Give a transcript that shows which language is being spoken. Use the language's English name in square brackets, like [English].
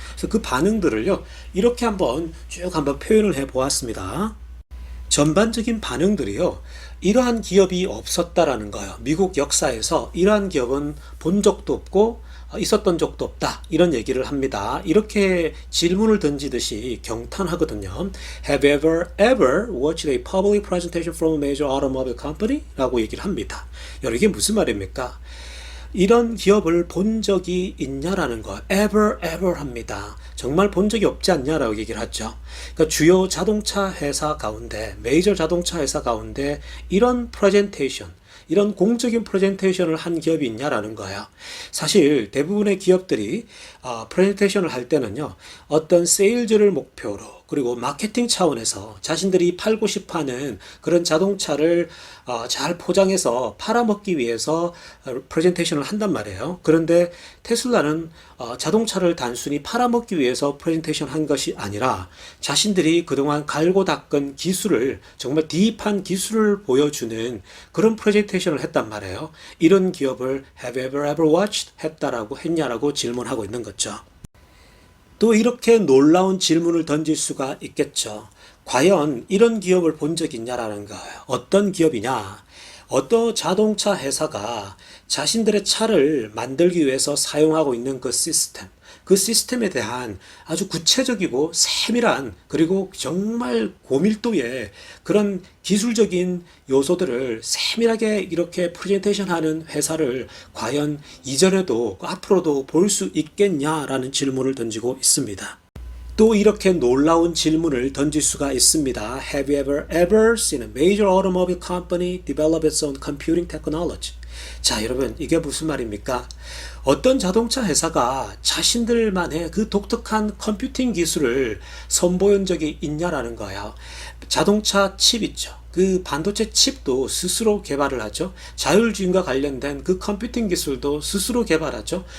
[Korean] 그래서 그 반응들을요, 이렇게 쭉 한번 표현을 해 보았습니다. 전반적인 반응들이요, 이러한 기업이 없었다라는 거예요. 미국 역사에서 이러한 기업은 본 적도 없고 있었던 적도 없다, 이런 얘기를 합니다. 이렇게 질문을 던지듯이 경탄하거든요. [English] Have you ever watched a public presentation from a major automobile company? [Korean] 라고 얘기를 합니다. 여러분, 이게 무슨 말입니까? 이런 기업을 본 적이 있냐라는 거, ever 합니다. 정말 본 적이 없지 않냐라고 얘기를 하죠. 그러니까 주요 자동차 회사 가운데, 메이저 자동차 회사 가운데 이런 프레젠테이션, 이런 공적인 프레젠테이션을 한 기업이 있냐라는 거예요. 사실 대부분의 기업들이 프레젠테이션을 할 때는요, 어떤 세일즈를 목표로, 그리고 마케팅 차원에서 자신들이 팔고 싶어하는 그런 자동차를 잘 포장해서 팔아먹기 위해서 프레젠테이션을 한단 말이에요. 그런데 테슬라는 자동차를 단순히 팔아먹기 위해서 프레젠테이션 한 것이 아니라 자신들이 그동안 갈고 닦은 기술을, 정말 딥한 기술을 보여주는 그런 프레젠테이션을 했단 말이에요. 이런 기업을 [English] Have you ever watched? [Korean] 했다라고 했냐라고 질문하고 있는 거죠. 또 이렇게 놀라운 질문을 던질 수가 있겠죠. 과연 이런 기업을 본 적 있냐라는 거예요. 어떤 기업이냐? 어떤 자동차 회사가 자신들의 차를 만들기 위해서 사용하고 있는 그 시스템에 대한 아주 구체적이고 세밀한, 그리고 정말 고밀도의 그런 기술적인 요소들을 세밀하게 이렇게 프레젠테이션 하는 회사를 과연 이전에도 앞으로도 볼 수 있겠냐라는 질문을 던지고 있습니다. 또 이렇게 놀라운 질문을 던질 수가 있습니다. [English] Have you ever seen a major automobile company develop its own computing technology? [Korean] 자, 여러분, 이게 무슨 말입니까? 어떤 자동차 회사가 자신들만의 그 독특한 컴퓨팅 기술을 선보인 적이 있냐라는 거예요. 자동차 칩 있죠. 그 반도체 칩도 스스로 개발을 하죠. 자율주행과 관련된 그 컴퓨팅 기술도 스스로 개발하죠.